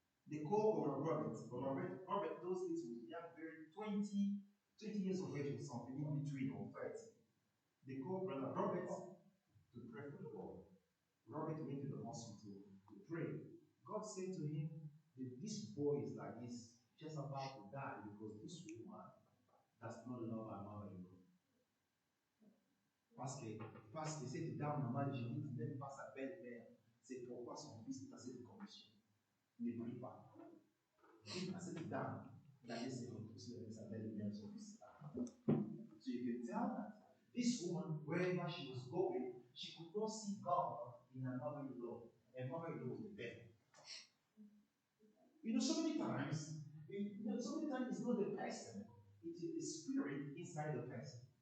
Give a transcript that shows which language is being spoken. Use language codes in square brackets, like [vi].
[en] They called Robert. Robert, those days was young, very 20 years of age or something, in between, or 30. They called Brother Robert to pray for the boy. Robert went to the hospital to pray. God said to him that this boy is like this, just about to die because this woman does not love her mother-in-law. [fr] Parce que cette dame maman de Jésus n'aime pas sa belle-mère. C'est pourquoi son fils est dans cette condition. Ne prie pas. Dites à cette dame d'aller se reposer avec sa belle-mère et son fils. [en] So you can tell that this woman, wherever she was going, she could not see God in her mother-in-law. Her mother-in-law was the devil. So many times it's not the person, it is the spirit inside the person.